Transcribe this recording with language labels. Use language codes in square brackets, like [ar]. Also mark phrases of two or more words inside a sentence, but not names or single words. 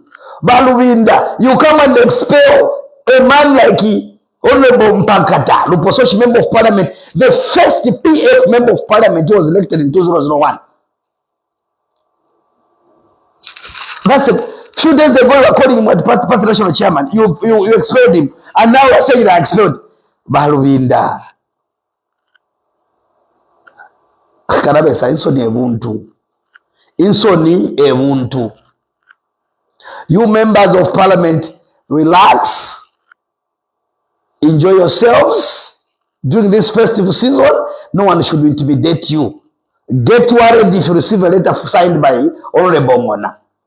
[en] Balubinda, you come and expel a man like Honorable Mpankata, Lupososhi member of parliament, the first PF member of parliament who was elected in 2001. That's a few days ago, according to the party national chairman, you expelled him, and now you're saying that I expelled. Balubinda. [bem] Karabesa, insoni ebuntu. Insoni ebuntu. [en] You members of parliament, relax. Enjoy yourselves during this festive season. No one should intimidate you. Get worried if you receive a letter signed by Honorable Mona.